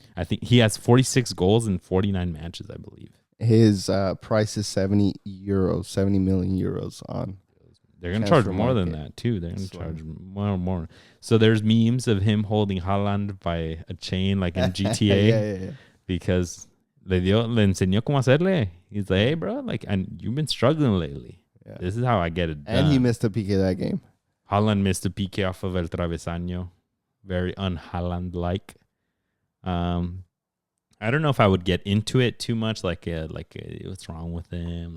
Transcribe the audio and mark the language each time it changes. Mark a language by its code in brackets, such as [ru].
[en] I think he has 46 goals in 49 matches, I believe. His price is 70 million euros on. They're gonna charge more than that too. They're gonna charge more. So there's memes of him holding Haaland by a chain like in GTA. Yeah. Because [es] le enseñó cómo hacerle. [en] He's like, hey, bro, like, and you've been struggling lately. Yeah. This is how I get it done. And he missed a PK that game. Haaland missed a PK off of [es] El Travesaño. [en] Very un-Haaland-like. I don't know if I would get into it too much, like what's wrong with him?